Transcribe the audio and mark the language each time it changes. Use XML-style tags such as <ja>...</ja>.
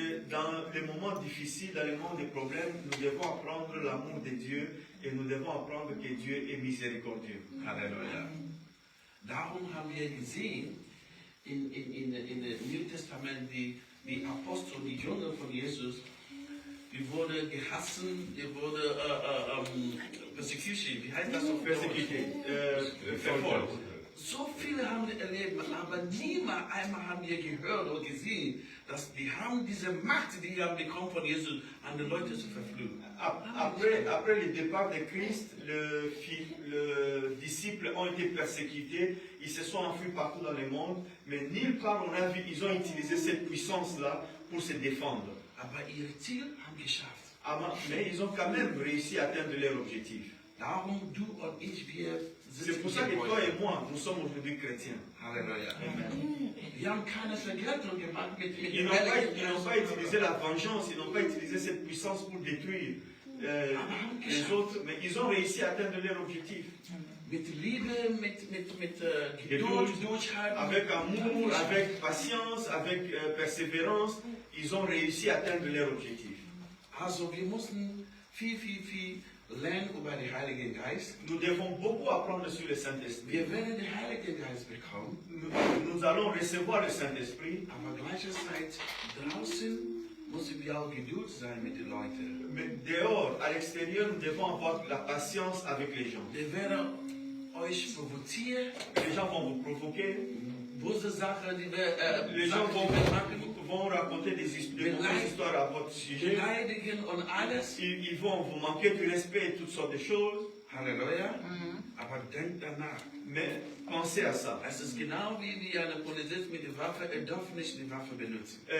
<fr>Dans les moments difficiles, dans les moments de problèmes, nous devons apprendre l'amour de Dieu et nous devons apprendre que Dieu est miséricordieux.</fr> <de>Halleluja. Darum haben wir gesehen, in dem Neuen Testament, die Apostel, die Jünger von Jesus, die wurde gehassen, die wurde persecution, wie heißt das auf</de> <fr>Persécuté,</fr> <de>verfolgt. So viele haben wir erlebt, aber niemand einmal haben wir gehört oder gesehen, dass die haben diese Macht, die haben bekommen von Jesus, an die Leute zu verfluchen.</de> <fr>Après le départ de Christ, les disciples ont été persécutés, ils se sont enfuis partout dans le monde, mais nulle part on a vu, ils ont utilisé cette puissance-là pour se défendre.</fr> <de>Aber ihr Ziel haben geschafft.</de> <fr>Mais ils ont quand même réussi à atteindre leur objectif.</fr> <de>Darum, du und ich, wir</de> <fr>C'est pour ça que toi et moi, nous sommes aujourd'hui chrétiens.</fr> <de>Halleluja. Wir haben keine Vergeltung gemacht mit</de> <fr>Ils n'ont pas utilisé la vengeance, ils n'ont pas utilisé cette puissance pour détruire les autres, mais ils ont réussi à atteindre leur objectif.</fr> <de>Mit Liebe, mit Geduld, Durchhalten.</de> <fr>Avec amour, avec patience, avec persévérance, ils ont réussi à atteindre leur objectif.</fr> <de>Also wir mussten viel lernen über den Heiligen Geist.</de> <fr>Nous devons beaucoup apprendre sur le Saint-Esprit.</fr> <de>Wir werden den Heiligen Geist bekommen.</de> <fr>Nous allons recevoir le Saint-Esprit.</fr> <de>Aber gleichzeitig draußen müssen wir auch Geduld sein mit den Leuten.</de> <fr>Mais dehors, à l'extérieur, nous devons avoir la patience avec les gens.</fr> <de>Die werden euch provozieren.</de> <fr>Les gens vont vous provoquer.</fr> <de>Böse Sachen, die</de> <fr>Les gens</fr> <de>machen.</de> <fr>vont raconter des mauvaises histoires à votre sujet.</fr> <de>Beleidigen und alles.</de> <fr>Ils vont vous manquer de respect et toutes sortes de choses.</fr> <de>Halleluja. Aber denkt danach.</de> <fr>Mais pensez à ça.</fr> <de>Es ist genau wie ein Polizist mit der Waffe, er darf nicht die Waffe benutzen.</de>